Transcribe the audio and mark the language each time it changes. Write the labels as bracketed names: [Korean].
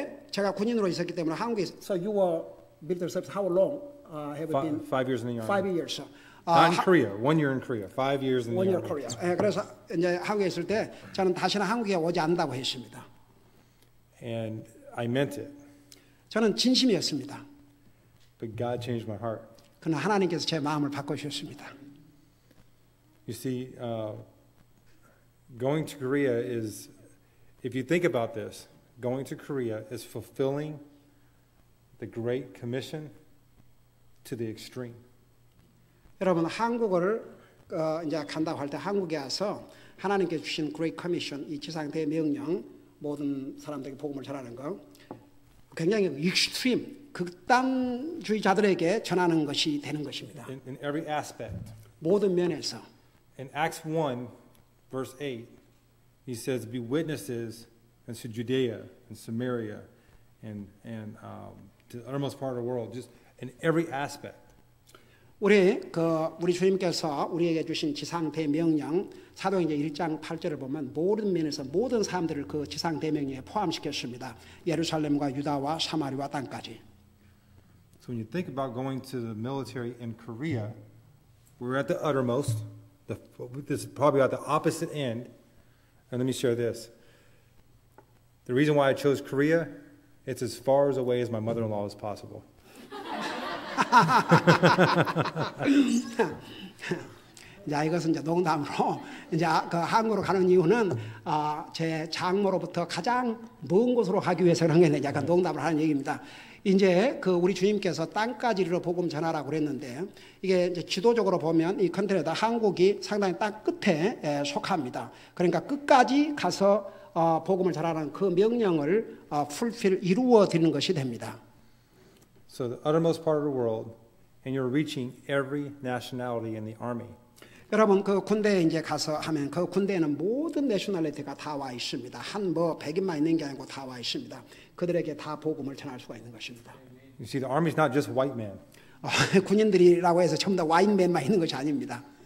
[Korean] 제가 군인으로 있었기 때문에 한국에 [English] so you were military service how long have you been? 5 years in the army. 5 years. Not in Korea. 1 year in Korea. 5 years in the 1 year army. Korea. [Korean] 그래서 이제 한국에 있을 때 저는 다시는 한국에 오지 않는다고 했습니다. [English] And I meant it. [Korean] 저는 진심이었습니다. [English] But God changed my heart. [Korean] 그러나 하나님께서 제 마음을 바꿔주셨습니다. [English] You see, going to Korea is, if you think about this, going to Korea is fulfilling the Great Commission to the extreme. [Korean] 여러분 한국을 이제 간다고 할 때 한국에 와서 하나님께 주신 Great Commission 이 지상 대명령 모든 사람들에게 복음을 전하는 거 굉장히 익스트림 극단주의자들에게 전하는 것이 되는 것입니다. [English] In every aspect. [Korean] 모든 면에서. [English] In Acts 1, verse 8, he says, "Be witnesses into Judea and Samaria and to the uttermost part of the world." Just in every aspect. [Korean] 우리 주님께서 우리에게 주신 지상 대명령 사도행전 1장 8절을 보면 모든 면에서 모든 사람들을 그 지상 대명령에 포함시켰습니다. 예루살렘과 유다와 사마리아 땅까지. [English] So when you think about going to the military in Korea, we're at the uttermost. This is probably at the opposite end. And let me share this. The reason why I chose Korea, it's as far away as my mother-in-law as possible. [Korean] 자, 이것은 이제 농담으로 이제 그 한국으로 가는 이유는 제 장모로부터 가장 먼 곳으로 가기 위해서 그런 게 약간 농담을 하는 얘기입니다. 이제 그 우리 주님께서 땅까지 이르러 복음 전하라고 그랬는데 이게 이제 지도적으로 보면 이 컨트리다 한국이 상당히 땅 끝에 속합니다. 그러니까 끝까지 가서 복음을 전하라는 그 명령을 이루어 드리는 것이 됩니다. [English] So the uttermost part of the world, and you're reaching every nationality in the army. [Korean] 여러분 그 군대에 이제 가서 하면 그 군대에는 모든 내셔널리티가 다 와 있습니다. 한 백인만 있는 게 아니고 다 와 있습니다. 그들에게 다 복음을 전할 수가 있는 것입니다. [English] You see, the army's not just white men. [Korean] 군인들이라고 해서 전부 다 와인맨만 있는 것이 아닙니다.